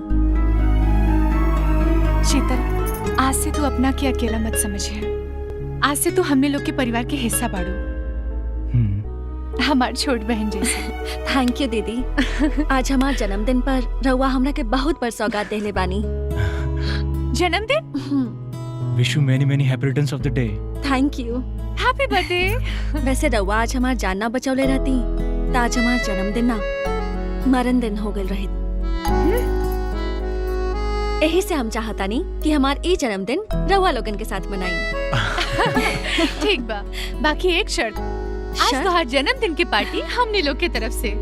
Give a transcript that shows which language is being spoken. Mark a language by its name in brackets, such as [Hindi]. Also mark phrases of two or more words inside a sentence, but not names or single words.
[Bhojpuri] शीतल, आज से तू अपना के अकेला मत समझिए। आज से तू हमने लोग के परिवार के हिस्सा बाड़ू, हमार छोट बहन जैसे। [English] Thank you दीदी। [Bhojpuri] आज हमार जन्मदिन पर रउआ हमरा के बहुत बड़ सौगात देले बानी। जन्मदिन? [English] Wish you many many happy returns of the day. Thank you. Happy birthday. [Bhojpuri] वैसे रउआ आज हमार जान ना बचौले रहती त आज हमार जन्मदिन ना मरण दिन हो गल रही। यही से हम चाहता नहीं कि हमार ई जन्मदिन रउआ लोगन के साथ मनाई। ठीक बा, बाकी एक शर्त, आज तो हर जन्मदिन की पार्टी हमने लोग की तरफ से।